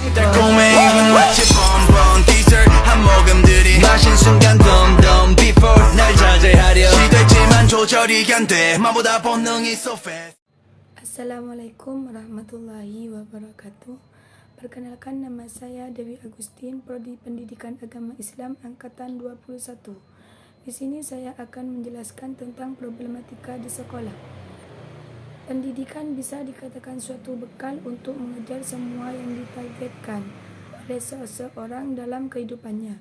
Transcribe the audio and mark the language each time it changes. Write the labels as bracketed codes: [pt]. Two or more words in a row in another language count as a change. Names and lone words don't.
[ko] 달콤해 마치 [en] bonbon dessert [ko] 한 모금들이 마신 순간 덤덤 before 날 자제하려 시도했지만 조절이 안돼 마보다 본능이 [en] so fast. [ar] السلام عليكم ورحمة الله وبركاته. [id] Perkenalkan, nama saya Dewi Agustin, Prodi Pendidikan Agama Islam Angkatan 21. Di sini saya akan menjelaskan tentang problematika di sekolah. Pendidikan bisa dikatakan suatu bekal untuk mengejar semua yang ditargetkan oleh seseorang dalam kehidupannya.